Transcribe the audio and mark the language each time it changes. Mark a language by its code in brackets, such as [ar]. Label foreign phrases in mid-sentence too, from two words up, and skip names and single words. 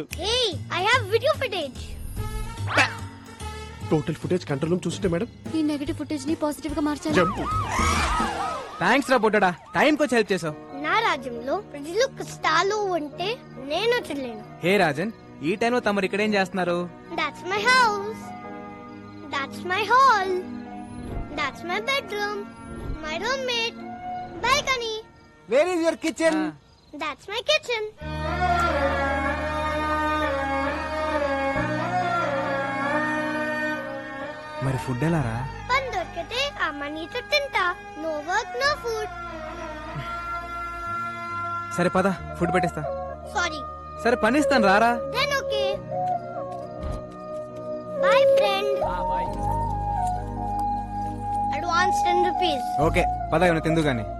[en] Hey I have video footage. total footage control room చూస్తుంటే మేడం [te] ఈ [en] negative footage [te] ని పాజిటివ్ గా మార్చాలి. జంప్. థ్యాంక్స్ రా బుడ్డడా, టైం కి హెల్ప్ చేసావు. నా రాజ్యంలో ప్రజలు కష్టాలు ఉంటే నేను వచ్చలేను. హే రాజన్, ఈ టైంలో తమరు ఇక్కడ ఏం చేస్తున్నారు? [en] That's my house. That's my hall. That's my bedroom. My roommate. Balcony. Where is your kitchen? That's my kitchen. [te] మరి ఫుడ్ ఎలా రా? పని దొరికితే అమ్మ నీతో తింటా. [en] No work, no food. [te] సరే పద, ఫుడ్ పెట్టేస్తా. Sorry. సరే పని ఇస్తాను రారా. [en] Then okay. Bye friend. Advance 10 rupees. [te] ఓకే పద, ఏమైనా తిందు గాని.